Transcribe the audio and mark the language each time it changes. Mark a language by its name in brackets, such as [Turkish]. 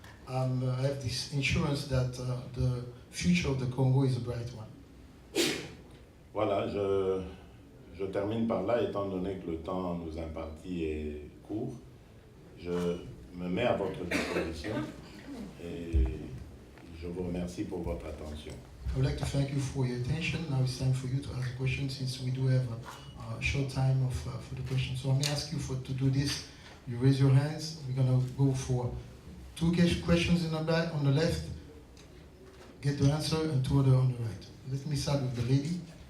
[English] I have this assurance that the future of the Congo is a bright one. [French] Voilà, je termine par là, étant donné que le temps nous imparti est court. Je me mets à votre disposition et je vous remercie pour votre attention. [English] I would like to thank you for your attention. Now it's time for you to ask questions since we do have short time for the question. So I'm going to ask you to do this. You raise your hands. We're going to go for 2 questions in the back, on the left. Get the answer, and 2 other on the right. Let me start with the lady.